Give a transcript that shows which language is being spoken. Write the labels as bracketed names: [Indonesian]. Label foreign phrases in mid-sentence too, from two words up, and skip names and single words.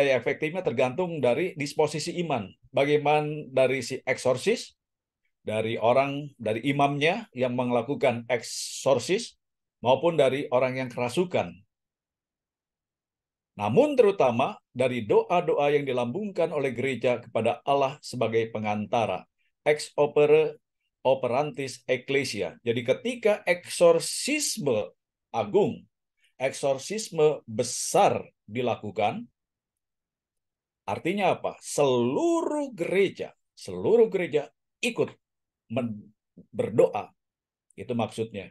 [Indonesian] Daya efektifnya tergantung dari disposisi iman. Bagaimana dari si eksorsis, dari orang, dari imamnya yang melakukan eksorsis, maupun dari orang yang kerasukan. namun terutama dari doa-doa yang dilambungkan oleh gereja kepada Allah sebagai pengantara, [Latin] ex opere operantis ecclesia. [Indonesian] Jadi ketika eksorsisme agung, eksorsisme besar dilakukan, artinya apa? Seluruh gereja ikut berdoa. Itu maksudnya.